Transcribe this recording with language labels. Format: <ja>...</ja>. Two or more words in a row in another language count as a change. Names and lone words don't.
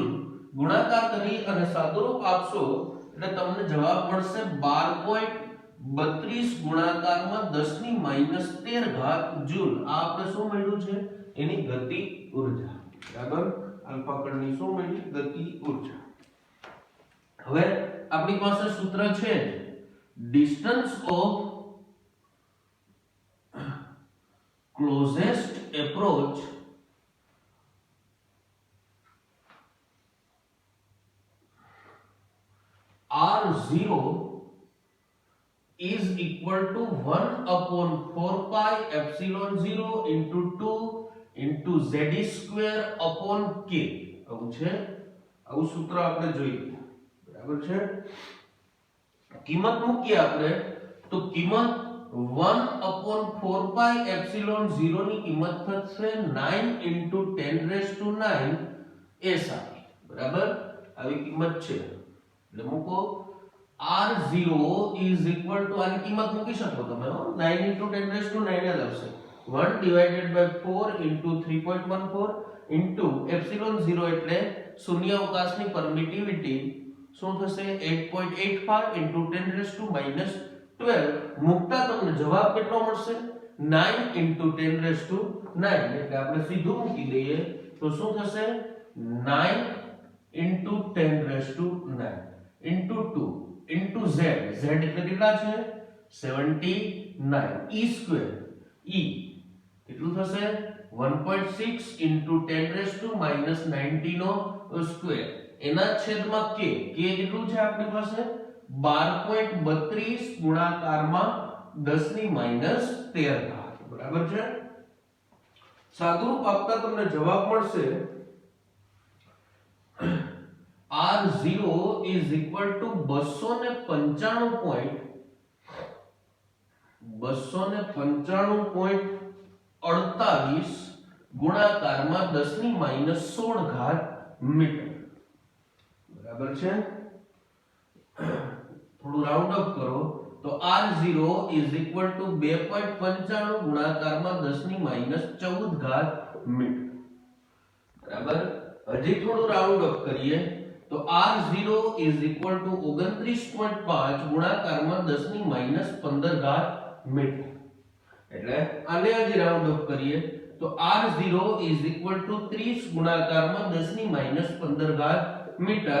<gu>ગુણાકાર કરી અને સાદુરૂપ આપશો એટલે તમને જવાબ મળશે 12.32 ગુણાકારમાં 10⁻13 જૂલ. આ આપણે શું મળ્યું છે? એની ગતિ ઊર્જા, બરાબર. આલ્ફા કણની શું મળી? ગતિ ઊર્જા. હવે આપણી પાસે સૂત્ર છે</gu> <en>distance of closest approach r0 is equal to 1/4 pi epsilon 0 into 2 into z square upon k.</en> <gu>આવું છે, આવું સૂત્ર આપણે જોઈએ, બરાબર છે. કિંમત મૂકીએ આપણે તો કિંમત</gu> <en>1/4 pi epsilon 0</en> <gu>ની કિંમત થશે</gu> <en>9 into 10⁹ SI,</en> <gu>બરાબર. આવી કિંમત છે એટલે મૂકો.</gu> <en>r0 is equal to</en> <gu>આની કિંમત મૂકી શકો તમે,</gu> <en>9 into 10⁹</en> <gu>જ આવશે.</gu> <en>1 divided by 4 into 3.14 into epsilon 0</en> <gu>એટલે શૂન્ય અવકાશની પરમિટિવિટી શું થશે?</gu> <en>8.85 into 10⁻⁻12.</en> <gu>મુકતા તમને જવાબ કેટલો મળશે?</gu> <en>9 into 10⁹</en> <gu>એટલે આપણે સીધું મૂકી દઈએ તો શું થશે?</gu> <en>9 into 10⁹ into 2 into z.</en> <gu>z એટલે કેટલા છે? 79.</gu> <en>e square,</en> <gu>e કેટલું થશે?</gu> <en>1.6 into 10⁻⁻90</en> <gu>નો સ્ક્વેર એના છેદમાં k. k કેટલું છે આપણી પાસે? 12.32 ગુણાકારમાં 10⁻13, બરાબર છે. સાદુરૂપ આપતા તમને જવાબ મળશે</gu> <en>r0 is equal to</en> <gu>295.48 ગુણાકારમાં 10⁻16 મીટર, બરાબર છે. થોડું</gu> <en>round up</en> <gu>કરો તો</gu> <en>r0 is equal to</en> <gu>2.95 ગુણાકારમાં 10⁻14 મીટર, બરાબર. હજી થોડું</gu> <en>round up</en> <gu>કરીએ તો</gu> <en>r0 is equal to</en> <gu>29.5 ગુણાકારમાં 10 ની માઈનસ 15 ઘાત મીટર. એટલે આને જ</gu> <en>round up</en> <gu>કરીએ તો</gu> <en>r0 is equal to</en> <gu>30 ગુણાકારમાં 10 ની માઈનસ 15 ઘાત મીટર.</gu>